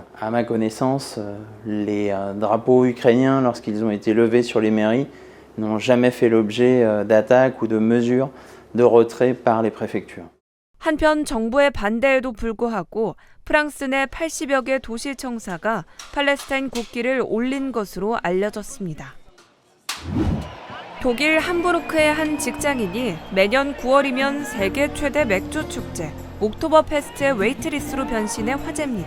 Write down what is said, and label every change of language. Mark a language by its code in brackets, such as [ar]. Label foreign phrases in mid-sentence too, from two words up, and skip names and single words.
[fr] À ma connaissance, les drapeaux ukrainiens, lorsqu'ils ont été levés sur les mairies, n'ont jamais fait l'objet d'attaques ou de mesures de retrait par les préfectures. [ko] 한편 정부의 반대에도 불구하고 프랑스 내 80여 개 도시청사가 팔레스타인 국기를 올린 것으로 알려졌습니다. 독일 함부르크의 한 직장인이 매년 9월이면 세계 최대 맥주 축제 옥토버페스트의 웨이트리스로 변신해 화제입니다.